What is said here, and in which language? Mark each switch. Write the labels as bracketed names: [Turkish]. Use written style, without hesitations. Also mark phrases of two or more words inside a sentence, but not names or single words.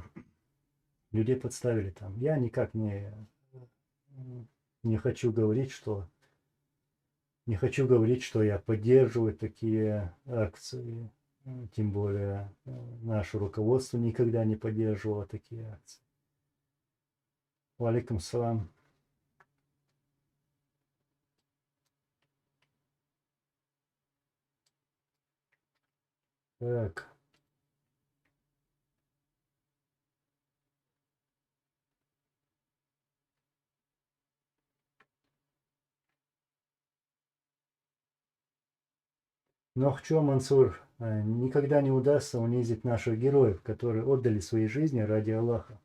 [Russian] Людей подставили там. Я никак не хочу говорить, что я поддерживаю такие акции. Тем более наше руководство никогда не поддерживало такие акции. [Arabic] وعليكم السلام. [Russian] Так. Но в чем, Мансур, никогда не удастся унизить наших героев, которые отдали свои жизни ради Аллаха.